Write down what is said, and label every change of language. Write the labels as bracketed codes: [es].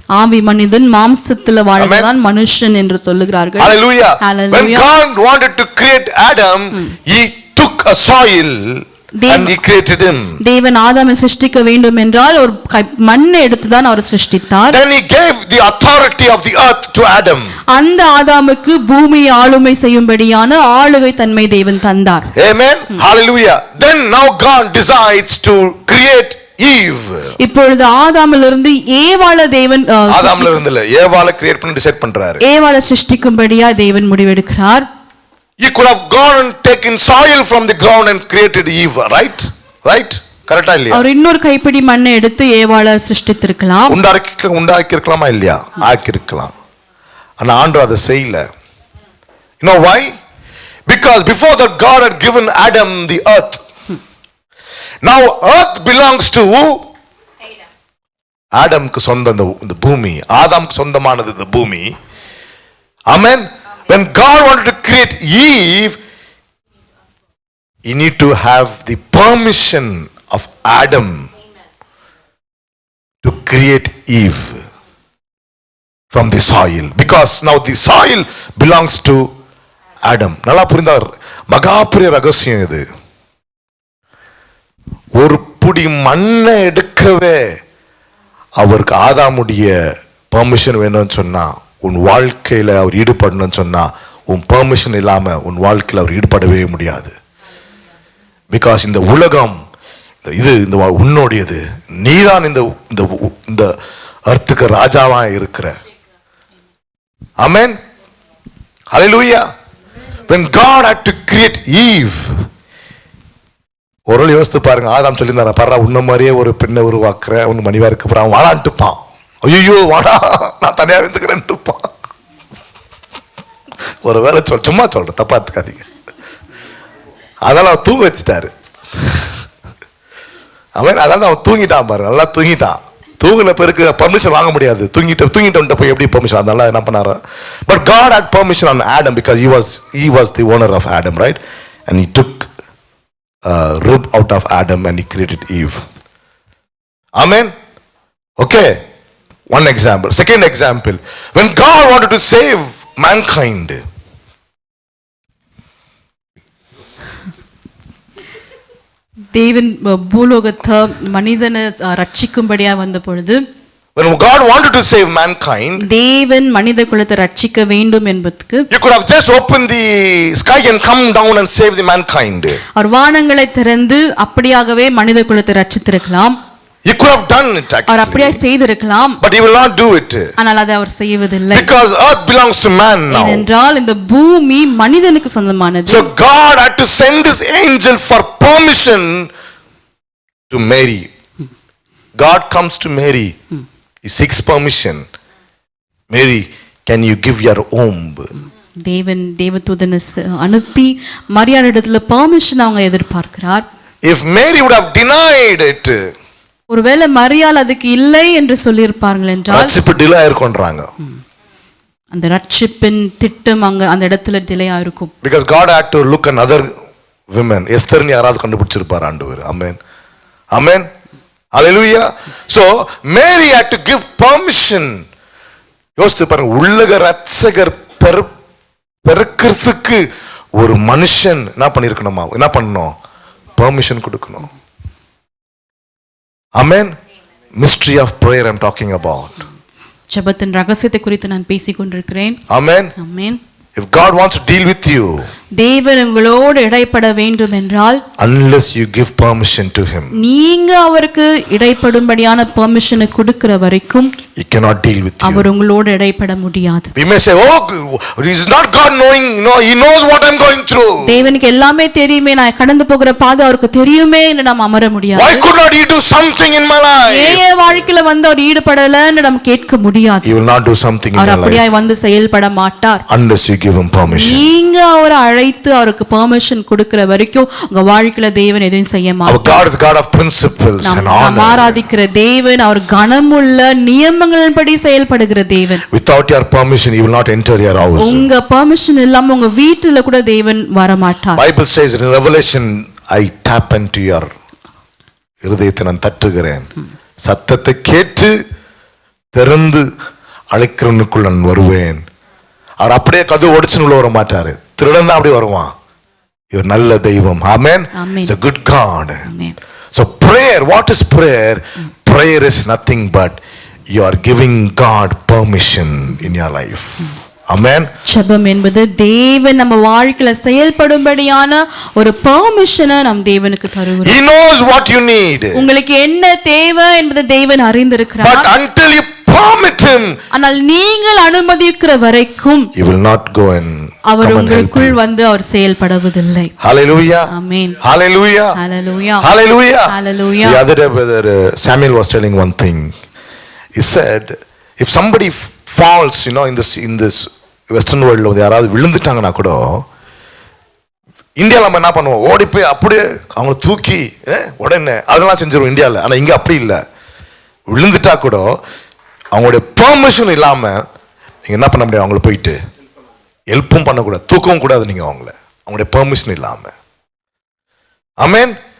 [ta] ஆவி மனிதன் மாம்சத்துல வாழ்வதான் மனுஷன் என்று சொல்லுகிறார்கள். [en] Hallelujah. Hallelujah. When God wanted to create Adam, he took a soil and he created him. [ta] தேவன் ஆதாமை சிருஷ்டிக்க வேண்டும் என்றால் ஒரு மண்ணை எடுத்து தான் அவர் சிருஷ்டித்தார். [en] Then he gave the authority of the earth to Adam. [ta] அந்த ஆதாமுக்கு பூமியை ஆளுமை செய்யும்படியான ஆளுகை தன்மை தேவன் தந்தார். [en] Amen. Hallelujah. Then now God decides to create Eve. [ta] இப்பொழுது ஆதாமிலிருந்து ஏவாளை தேவன் ஆதாமிலிருந்து இல்ல ஏவாளை கிரியேட் பண்ணி டிசைட் பண்றாரு. ஏவாளை சிருஷ்டிக்கும்படியா தேவன் முடிவெடுக்கிறார். [en] He could have gone and taken soil from the ground and created Eve, right? Right? [ta] கரெக்ட்டா இல்லையா? அவர் இன்னொரு கைப்பிடி மண்ணை எடுத்து ஏவாளை சிருஷ்டித்திருக்கலாம். உண்டாக்கி இருக்கலாமா இல்லையா? ஆக்கி இருக்கலாம். ஆனா ஆண்டவர் அதை செய்யல. [en] You know why? Because before that God had given Adam the earth. Now earth belongs to [ta] ஆடம்க்கு சொந்தம் இந்த பூமி. ஆதாம்க்கு சொந்தமானது இந்த பூமி. Amen. [en] when God wanted to create Eve, he need to have the permission of Adam to create Eve from the soil, because now the soil belongs to Adam. [ta] நல்லா புரிந்தார். மகாபெரிய ரகசியம் இது. ஒரு புடி மண்ணை எடுக்கவே அவருக்கு ஆதாமுடைய பெர்மிஷன் வேணும்னு சொன்னா, உன் வாழ்க்கையில அவர் ஈடுபடணும்னு சொன்னா, உன் பெர்மிஷன் இல்லாம உன் வாழ்க்கையில் அவர் ஈடுபடவே முடியாது. பிகாஸ் இந்த உலகம் இது இந்த உன்னோடையது, நீதான் இந்த அர்த்துக்கு ராஜாவா இருக்கிற. ஆமென். ஹல்லேலூயா. [en] When God had to create Eve, [ta] ஒரு யோசித்து பாருங்க. ஆதாம் சொல்லியிருந்தாரா, பாரு உன்ன மாதிரியே ஒரு பெண்ணை உருவாக்குற, உன் மணிவா இருக்க போறான், வாடான்ட்டுப்பான். ஐயோ வாடா, நான் தனியா இருந்துக்கிறேன்ட்டுப்பான். ஒரு வேலை சும்மா சொல்றேன், தப்பா எடுத்துக்காதீங்க. அதெல்லாம் அவன் தூங்க வச்சுட்டாரு. அவன் அதான் அவன் தூங்கிட்டான் பாரு, நல்லா தூங்கிட்டான். தூங்கின பேருக்கு பர்மிஷன் வாங்க முடியாது. தூங்கிட்டு போய் எப்படி பர்மிஷன்? அதனால என்ன பண்ணாரு? [en] But God had permission on Adam because he was the owner of Adam, right? And he took rib out of Adam and he created Eve. Amen. Okay, one example. Second example, when God wanted to save mankind, [ta] தேவன் பூலோகத்தை மனிதனை ரட்சிக்கும்படியா வந்த பொழுது, [en] when God wanted to save mankind, [ta] தேவன் மனித குலத்தை ரட்சிக்க வேண்டும் என்பதற்கு, [en] you could have just opened the sky and come down and save the mankind. [ta] அவர் வானங்களை திறந்து அப்படியாகவே மனித குலத்தை ரட்சித்திருக்கலாம். [en] He could have done it actually. [ta] அவர் அப்படியே செய்திருக்கலாம். [en] But he will not do it. [ta] ஆனால் அதை அவர் செய்வதில்லை. [en] Because earth belongs to man now. [ta] ஏனென்றால் இந்த பூமி மனிதனுக்கு சொந்தமானது. [en] So God had to send his angel for permission to Mary. God comes to Mary. He seeks permission. Mary, can you give your womb? [ta] தேவன் தேவதூதனை அனுப்பி மரியாளிடத்துல பெர்மிஷன் அவங்க எதிர்பார்க்கிறார். [en] If Mary would have denied it, [ta] ஒருவேளை மரியாள் அதுக்கு இல்லை என்று சொல்லியிருப்பார்கள் என்றால் ரட்சிப்பு டிலே ஆயிருக்கும்ன்றாங்க. அந்த ரட்சிப்பின் திட்டம் அங்க அந்த இடத்துல டிலே ஆயிருக்கும். [en] Because God had to look at other women. [ta] எஸ்தர்னு யாராவது கண்டுபிடிச்சிருப்பார் ஆண்டவர். ஆமென். ஆமென். ஹல்லேலூயா. [en] So Mary had to give permission. [ta] யோசித்து பாருங்க, உலக ரட்சகர் பெருக்கிறதுக்கு ஒரு மனுஷன் என்ன பண்ணிருக்கணுமா? என்ன பண்ணணும்? பெர்மிஷன் கொடுக்கணும். [en] Amen. Mystery of prayer I'm talking about. [ta] ஜெபத்தின் ரகசியத்தை குறித்து நான் பேசிக் கொண்டிருக்கிறேன். [en] Amen. [ta] Amen. [en] If God wants to deal with you, [ta] தேவன் உங்களோடு இடைப்பட வேண்டும் என்றால், [en] unless you give permission to him, [ta] நீங்க அவருக்கு இடைப்படும்படியான பெர்மிஷனை கொடுக்கிற வரைக்கும் [en] he cannot deal with you. [ta] அவர் உங்களோடு இடைப்பட முடியாது. [en] We may say, oh, is not God knowing? No, he knows what I'm going through. [ta] தேவனுக்கு எல்லாமே தெரியுமே, நான் கடந்து போகிற பாதை அவருக்கு தெரியுமே என்று நாம் அமர முடியாது. [en] Why could not he do something in my life? [ta] ஏன் வாழ்க்கையில வந்து அவர் ஈடுபடலன்னு நாம் கேட்க முடியாது. [en] He will not do something in your [ta] our [en] life [ta] அப்படியே வந்து செயல்பட மாட்டார். [en] unless you give him permission. [ta] நீங்க அவரை அழைத்து அவருக்கு பெர்மிஷன் கொடுக்கிற வரைக்கும் உங்க வாழ்க்கையில தேவன் எதையும் செய்ய மாட்டார். [en] Our God is God of principles and honor. [ta] நாம் ஆராதிக்கிற தேவன் அவர் கனமுள்ள நியமங்களின்படி செயல்படுகிற தேவன். [en] Without your permission he will not enter your house. [ta] உங்க பெர்மிஷன் இல்லாம உங்க வீட்டுல கூட தேவன் வர மாட்டார். [en] Bible says in Revelation, I tap into your [ta] இருதயத்தை நான் தட்டுகிறேன், சத்தத்தை கேட்டு திறந்து அழைக்கிறவனுக்குள் நான் வருவேன். அவர் அப்படியே கதவு ஒடிச்சுன்னு உள்ள வர மாட்டாரு, திருடன் தான் அப்படி வருவான். இவர் நல்ல தெய்வம். ஆமென். [en] It's a good God. Amen. So prayer, what is prayer? Prayer is nothing but you are giving God permission in your life. Amen. [ta] ஜெபம் என்பது தேவன் நம்ம வாழ்க்கையில செயல்படும்படியான ஒரு பெர்மிஷனை நம் தேவனுக்கு தருகிறோம். [en] He knows what you need. [ta] உங்களுக்கு என்ன தேவை என்பதை தேவன் அறிந்திருக்கிறார். [en] But until you permit him, [ta] ஆனால் நீங்கள் அனுமதிக்கிற வரைக்கும் [en] he will not go and [ta] அவர் உங்களுக்குள் வந்து அவர் செயல்படுவதில்லை. [en] Hallelujah. Amen. Hallelujah. Hallelujah. Hallelujah. Hallelujah. The other day brother Samuel was telling one thing. He said if somebody falls, you know, in this western world [ta] வந்து யாராவது விழுந்துட்டாங்கன்னா கூட இந்தியாவில் நம்ம என்ன பண்ணுவோம்? ஓடி போய் அப்படியே அவங்கள தூக்கி உடனே அதெல்லாம் செஞ்சிருவோம் இந்தியாவில். ஆனால் இங்கே அப்படி இல்லை. விழுந்துட்டா கூட அவங்களுடைய பெர்மிஷன் இல்லாமல் நீங்கள் என்ன பண்ண முடியாது, அவங்கள போயிட்டு ஹெல்ப்பும் பண்ணக்கூடாது, தூக்கவும் கூடாது நீங்க அவங்களுடைய பெர்மிஷன் இல்லாம. ஆமென்.